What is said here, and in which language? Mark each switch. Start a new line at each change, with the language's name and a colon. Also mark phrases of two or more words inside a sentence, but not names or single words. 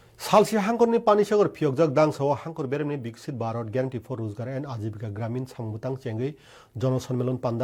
Bodo: सालसी हांखरनि पानीसागर फियकजाक दांसाव हांखर बेरेमनि विकसित भारत ग्यारंटी फर रोजगार एंड आजीविका ग्रामीण सामुंबुतां चेंगै जनसम्मेलन पान्दा